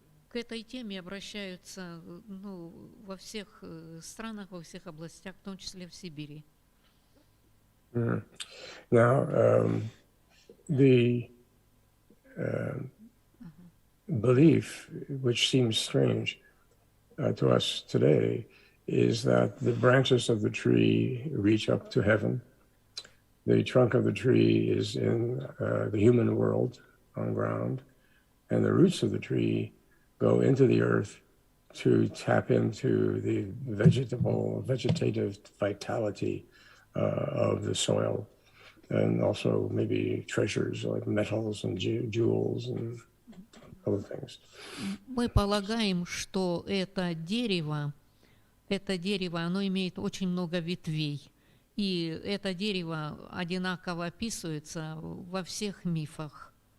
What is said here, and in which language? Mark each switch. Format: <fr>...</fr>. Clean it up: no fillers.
<ru>К этой теме обращаются во всех странах, во всех областях, в том числе в Сибири.</ru> <en>Now, the belief, which seems strange to us today, is that the branches of the tree reach up to heaven. The trunk of the tree is in the human world on ground, and the roots of the tree go into the earth to tap into the vegetative vitality of the soil, and also maybe treasures like metals and jewels and other things.</en> <ru>Мы полагаем, что это дерево, оно имеет очень много ветвей, и это дерево одинаково описывается во всех мифах.</ru>